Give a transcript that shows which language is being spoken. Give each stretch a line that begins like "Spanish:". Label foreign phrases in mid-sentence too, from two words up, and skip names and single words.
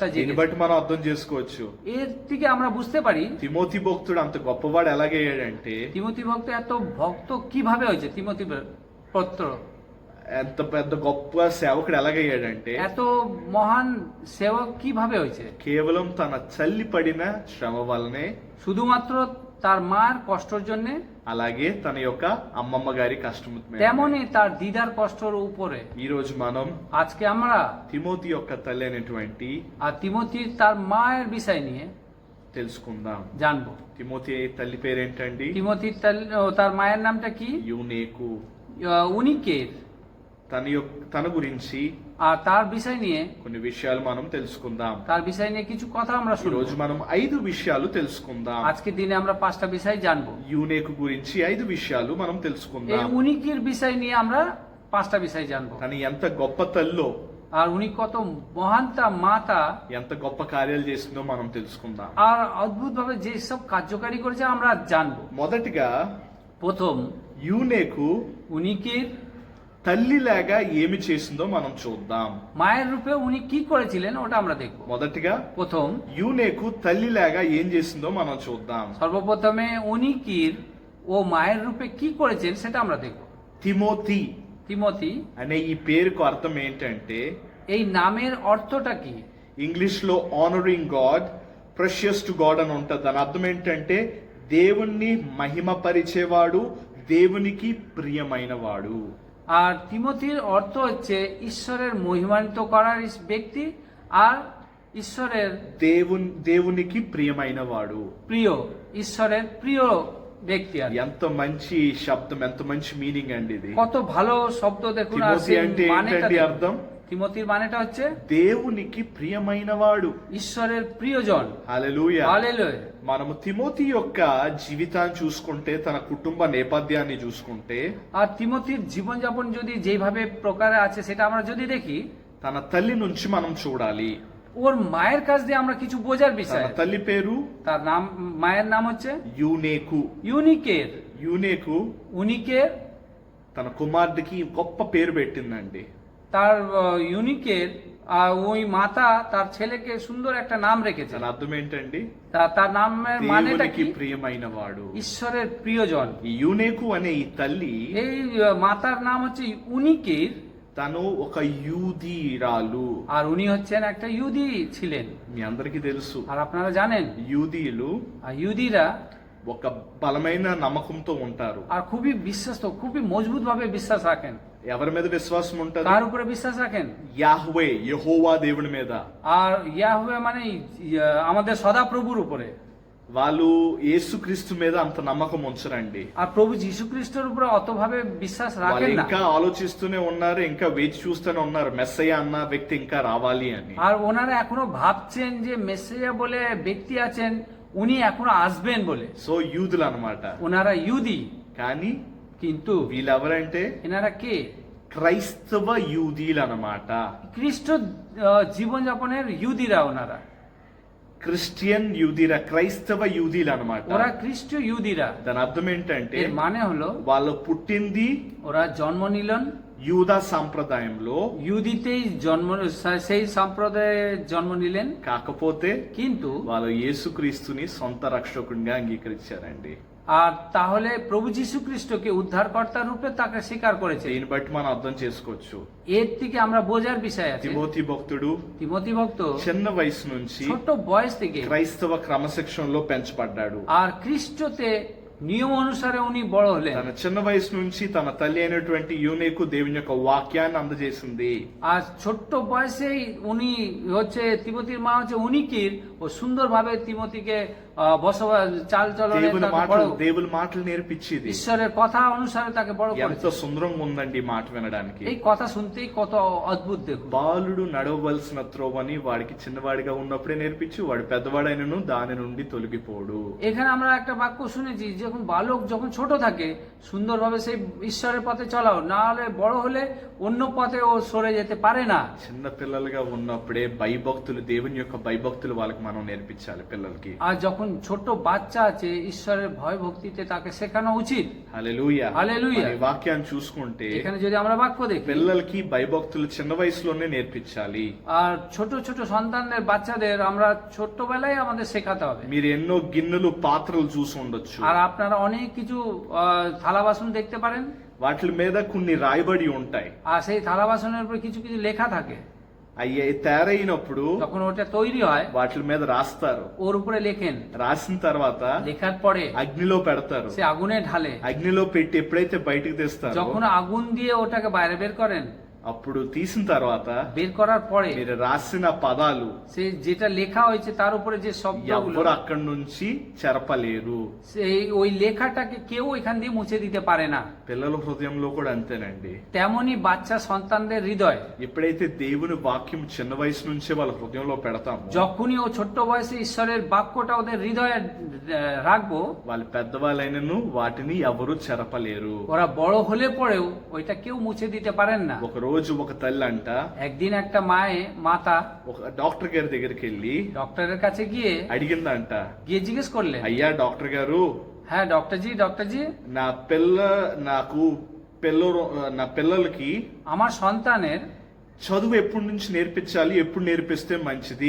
Telugu: దీన్ని
Bangla: জেগেছে।
Telugu: బట్టి మనం అర్థం చేసుకోవచ్చు,
Bangla: এর থেকে আমরা বুঝতে পারি
Telugu: తిమోతి భక్తుడు అంత గొప్పవాడు ఎలాగయ్యాడంటే
Bangla: তিমোথি ভক্ত এত ভক্ত কিভাবে হয়েছে। তিমোথি পত্র
Telugu: ఎంత పెద్ద గొప్ప సేవకుడు ఎలాగయ్యాడంటే
Bangla: এত মহান সেবক কিভাবে হয়েছে?
Telugu: కేవలం తన తల్లి పడిన శ్రమ వల్లనే,
Bangla: শুধুমাত্র তার মার কষ্টর জন্য,
Telugu: అలాగే తన యొక్క అమ్మమ్మ గారి కష్టం మీద.
Bangla: তেমনি তার দিদার কষ্টর উপরে
Telugu: ఈ రోజు మనం
Bangla: আজকে আমরা
Telugu: తిమోతి యొక్క తల్లి అయినటువంటి
Bangla: আর তিমোথি তার মায়ের বিষয় নিয়ে
Telugu: తెలుసుకుందాం.
Bangla: জানবো।
Telugu: తిమోతి తల్లి పేరేంటండి?
Bangla: তিমোথির তার মায়ের নামটা কি?
Telugu: యూనేకు.
Bangla: উনি কে?
Telugu: తన గురించి
Bangla: আর তার বিষয় নিয়ে
Telugu: కొన్ని విషయాలు మనం తెలుసుకుందాం.
Bangla: তার বিষয় নিয়ে কিছু কথা আমরা
Telugu: ఈ
Bangla: শুনবো।
Telugu: రోజు మనం 5 విషయాలు తెలుసుకుందాం.
Bangla: আজকে দিনে আমরা 5টা বিষয় জানবো।
Telugu: యూనేకు గురించి 5 విషయాలు మనం
Bangla: এই
Telugu: తెలుసుకుందాం.
Bangla: উনিকির বিষয় নিয়ে আমরা 5টা বিষয় জানবো।
Telugu: తను ఎంత గొప్ప తల్లో,
Bangla: আর উনি কত মহানতা মাতা,
Telugu: ఎంత గొప్ప కార్యాలు చేసిందో మనం తెలుసుకుందాం.
Bangla: আর অদ্ভুত ভাবে যে সব কার্যকারী করেছে আমরা জানবো।
Telugu: మొదటిగా
Bangla: প্রথম,
Telugu: యూనేకు
Bangla: উনিকির
Telugu: తల్లిలాగా ఏమి చేసిందో మనం చూద్దాం.
Bangla: মায়ের রূপে উনি কি করেছিলেন ওটা আমরা দেখবো।
Telugu: మొదటిగా
Bangla: প্রথম,
Telugu: యూనేకు తల్లిలాగా ఏం చేసిందో మనం చూద్దాం.
Bangla: সর্বপ্রথমে উনিকির ও মায়ের রূপে কি করেছেন সেটা আমরা দেখবো।
Telugu: తిమోతి
Bangla: তিমোথি
Telugu: అనే ఈ పేరుకు అర్థం ఏంటంటే,
Bangla: এই নামের অর্থটা কি?
Telugu: ఇంగ్లీష్ లో
English: honoring God, precious to God
Telugu: అని ఉంటుంది. దాని అర్థం ఏంటంటే దేవుణ్ణి మహిమపరిచేవాడు, దేవునికి ప్రియమైన వాడు.
Bangla: আর তিমোথির অর্থ হচ্ছে ঈশ্বরের মহিমান্বিত করার ব্যক্তি আর ঈশ্বরের
Telugu: దేవునికి ప్రియమైన వాడు.
Bangla: প্রিয়, ঈশ্বরের প্রিয় ব্যক্তি। আর
Telugu: ఎంత మంచి శబ్దం, ఎంత మంచి మీనింగ్ అండి ఇది.
Bangla: কত ভালো শব্দ দেখুন। আর
Telugu: తిమోతి అంటే ఏంటండి అర్థం?
Bangla: তিমোথির মানেটা হচ্ছে
Telugu: దేవునికి ప్రియమైన వాడు,
Bangla: ঈশ্বরের প্রিয়জন।
Telugu: హల్లెలూయా.
Bangla: হালেলুয়া।
Telugu: మనము తిమోతి యొక్క జీవితాన్ని చూసుకుంటే, తన కుటుంబ నేపథ్యాన్ని చూసుకుంటే,
Bangla: আর তিমোথির জীবনযাপন যদি যেভাবে প্রকারে আছে সেটা আমরা যদি দেখি,
Telugu: తన తల్లి నుంచి మనం చూడాలి.
Bangla: ওর মায়ের কাছ দিয়ে আমরা কিছু বোঝার বিষয়।
Telugu: తన తల్లి పేరు
Bangla: তার নাম, মায়ের নাম হচ্ছে
Telugu: యూనేకు.
Bangla: ইউনিকের।
Telugu: యూనేకు
Bangla: উনিকের
Telugu: తన కుమారుడికి గొప్ప పేరు పెట్టిందండి.
Bangla: তার ইউনিকের ওই মাতা তার ছেলেকে সুন্দর একটা নাম রেখেছে।
Telugu: దాని అర్థం ఏంటండి?
Bangla: তার নামের মানেটা
Telugu: దేవునికి
Bangla: কি?
Telugu: ప్రియమైన వాడు.
Bangla: ঈশ্বরের প্রিয়জন।
Telugu: ఈ యూనేకు అనే ఈ తల్లి,
Bangla: এই মাতার নাম হচ্ছে উনিকের,
Telugu: తను ఒక యూదీరాలు.
Bangla: আর উনি হচ্ছেন একটা ইহুদি ছিলেন।
Telugu: మీ అందరికీ తెలుసు,
Bangla: আর আপনারা জানেন
Telugu: యూదీలు
Bangla: আর ইহুদিরা
Telugu: ఒక బలమైన నమ్మకంతో ఉంటారు.
Bangla: আর খুবই বিশ্বস্ত, খুবই মজবুত ভাবে বিশ্বাস রাখেন।
Telugu: ఎవరి మీద విశ్వాసం ఉంటది?
Bangla: কার উপরে বিশ্বাস রাখেন?
Telugu: యాహ్వే, యెహోవా దేవుని మీద.
Bangla: আর ইয়াহওয়ে মানে আমাদের সদাপ্রভুর উপরে।
Telugu: వాళ్ళు యేసుక్రీస్తు మీద అంత నమ్మకం ఉంచరండి.
Bangla: আর প্রভু যীশু খ্রিস্টের উপরে অতভাবে বিশ্বাস
Telugu: వాళ్ళు
Bangla: রাখেন না।
Telugu: ఇంకా ఆలోచిస్తూనే ఉన్నారు, ఇంకా వేచి చూస్తూనే ఉన్నారు మెస్సయ్య అన్న వ్యక్తి ఇంకా రావాలి అని.
Bangla: আর ওনারা এখনো ভাবছেন যে মেসিয়া বলে ব্যক্তি আছেন, উনি এখনো আসবেন বলে।
Telugu: సో యూదులు అన్నమాట.
Bangla: ওনারা ইহুদি,
Telugu: కానీ
Bangla: কিন্তু
Telugu: వీళ్ళెవరంటే
Bangla: এনারা কে?
Telugu: క్రైస్తవ యూదీలు అన్నమాట.
Bangla: খ্রিস্ট জীবনযাপনের ইহুদিরা ওনারা।
Telugu: క్రిస్టియన్ యూదీరా, క్రైస్తవ యూదీలు అన్నమాట.
Bangla: ওরা খ্রিস্ট ইহুদিরা।
Telugu: దాని అర్థం ఏంటంటే,
Bangla: এর মানে হলো
Telugu: వాళ్ళు పుట్టింది
Bangla: ওরা জন্ম নিলেন
Telugu: యూదా సాంప్రదాయంలో,
Bangla: ইহুদিতেই জন্ম, সেই সম্প্রদায়ে জন্ম নিলেন,
Telugu: కాకపోతే
Bangla: কিন্তু
Telugu: వాళ్ళు యేసుక్రీస్తుని సొంత రక్షకునిగా అంగీకరించారండి.
Bangla: আর তাহলে প্রভু যীশু খ্রিস্টকে উদ্ধারকর্তা রূপে তাকে স্বীকার করেছে।
Telugu: దీన్ని బట్టి మనం అర్థం చేసుకోవచ్చు,
Bangla: এর থেকে আমরা বোঝার বিষয় আছে,
Telugu: తిమోతి భక్తుడు
Bangla: তিমোথি ভক্ত
Telugu: చిన్న వయసు నుంచి
Bangla: ছোট বয়স থেকে
Telugu: క్రైస్తవ క్రమశిక్షణలో పెంచబడ్డాడు.
Bangla: আর খ্রিস্টতে নিয়ম অনুসারে উনি বড় হলেন।
Telugu: తన చిన్న వయసు నుంచి తన తల్లి అయినటువంటి యూనేకు దేవుని యొక్క వాక్యాన్ని అందజేసింది.
Bangla: আর ছোট্ট বয়সেই উনি হচ্ছে, তিমোথির মা হচ্ছে উনিকির, ও সুন্দরভাবে তিমোথিকে বসবাস, চাল চলনে
Telugu: దేవుని మాటలు నేర్పించేది.
Bangla: ঈশ্বরের কথা অনুসারে তাকে বড়
Telugu: ఎంత
Bangla: করেছে।
Telugu: సుందరంగా ఉందండి ఈ మాట వినడానికి.
Bangla: এই কথা শুনতেই কত অদ্ভুত দেখুন।
Telugu: బాలుడు నడవవలసిన త్రోవని వాడికి చిన్నవాడిగా ఉన్నప్పుడే నేర్పించి, వాడు పెద్దవాడైనను దాని నుండి తొలగిపోడు.
Bangla: এখানে আমরা একটা বাক্য শুনেছি, যখন বালক যখন ছোট থাকে সুন্দরভাবে সেই ঈশ্বরের পথে চলাও, না হলে বড় হলে অন্য পথে ও সরে যেতে পারে না।
Telugu: చిన్న పిల్లలుగా ఉన్నప్పుడే భయభక్తులు, దేవుని యొక్క భయభక్తులు వాళ్ళకి మనం నేర్పించాలి పిల్లలకి.
Bangla: আর যখন যখন ছোট বাচ্চা আছে ঈশ্বরের ভয় ভক্তিতে তাকে শেখানো ఉచిত।
Telugu: హల్లెలూయా
Bangla: హల్లెలూయా।
Telugu: మరి వాక్యాన్ని చూసుకుంటే
Bangla: এখানে যদি আমরা বাক্য দেখি,
Telugu: పిల్లలకి భయభక్తులు చిన్న వయసులోనే నేర్పించాలి.
Bangla: আর ছোট ছোট সন্তানদের বাচ্চাদের আমরা ছোট্টবেলায় আমাদের শেখাতে হবে।
Telugu: మీరు ఎన్నో గిన్నెలు పాత్రలు చూసి ఉండొచ్చు.
Bangla: আর আপনারা অনেক কিছু থালা বাসন দেখতে পারেন,
Telugu: వాటి మీద కొన్ని రాయబడి ఉంటాయి.
Bangla: আর সেই থালা বাসনের উপরে কিছু কিছু লেখা থাকে।
Telugu: అయ్యే తయారైనప్పుడు
Bangla: যখন ওটা তৈরি হয়
Telugu: వాటి మీద రాస్తారు.
Bangla: ওর উপরে লেখেন,
Telugu: రాసిన తర్వాత
Bangla: লেখার পরে
Telugu: అగ్నిలో పెడతారు.
Bangla: সে আগুনে ঢালে।
Telugu: అగ్నిలో పెట్టి ఎప్పుడైతే బయటికి తెస్తారో
Bangla: যখন আগুন দিয়ে ওটাকে বাইরে বের করেন,
Telugu: అప్పుడు తీసిన తర్వాత
Bangla: বের করার পরে
Telugu: మీరు రాసిన పదాలు
Bangla: সে যেটা লেখা হয়েছে তার উপরে যে শব্দগুলো,
Telugu: ఎవరు అక్కడి నుంచి చెరపలేరు.
Bangla: সেই ওই লেখাটাকে কেউ এখান দিয়ে মুছে দিতে পারে না।
Telugu: పిల్లల హృదయంలో కూడా అంతేనండి.
Bangla: তেমনি বাচ্চা সন্তানদের হৃদয়,
Telugu: ఎప్పుడైతే దేవుని వాక్యం చిన్న వయసు నుంచే వాళ్ళ హృదయంలో పెడతామో
Bangla: যখনই ও ছোট্ট বয়সে ঈশ্বরের বাক্যটা ওদের হৃদয়ে রাখবো,
Telugu: వాళ్ళు పెద్దవాళ్ళైనను వాటిని ఎవరు చెరపలేరు.
Bangla: ওরা বড় হলে পরেও ওইটা কেউ মুছে দিতে পারেন না।
Telugu: ఒక రోజు ఒక తల్లి అంట
Bangla: একদিন একটা মাতা
Telugu: ఒక డాక్టర్ గారి దగ్గరికి వెళ్ళి
Bangla: ডক্টরের কাছে গিয়ে
Telugu: అడిగిందంట,
Bangla: জিজ্ঞেস করলেন,
Telugu: అయ్యా డాక్టర్ గారు,
Bangla: হ্যাঁ ডক্টরজি,
Telugu: నా పిల్లలకి
Bangla: আমার সন্তানের
Telugu: చదువు ఎప్పటి నుంచి నేర్పించాలి, ఎప్పుడు నేర్పిస్తే మంచిది,